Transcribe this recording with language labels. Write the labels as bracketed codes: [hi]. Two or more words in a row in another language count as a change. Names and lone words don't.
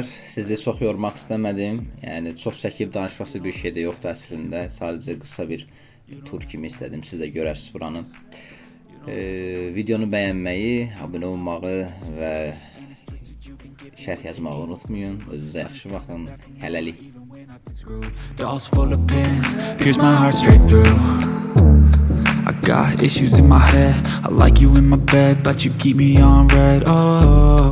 [az] Sizi çox yormaq istəmədim. Yəni çox çəkib danışması bir şey də yoxdur əslində. Sadəcə qısa bir tur kimi istədim. Siz də görərsiniz buranı. Videonu bəyənməyi, abunə olmağı və şərh yazmağı unutmayın. Özünüzə yaxşı baxın. Hələlik. [en] Dolls full of pins, pierce my heart straight through. I got issues in my head, I like you in my bed, but you keep me on red. Oh.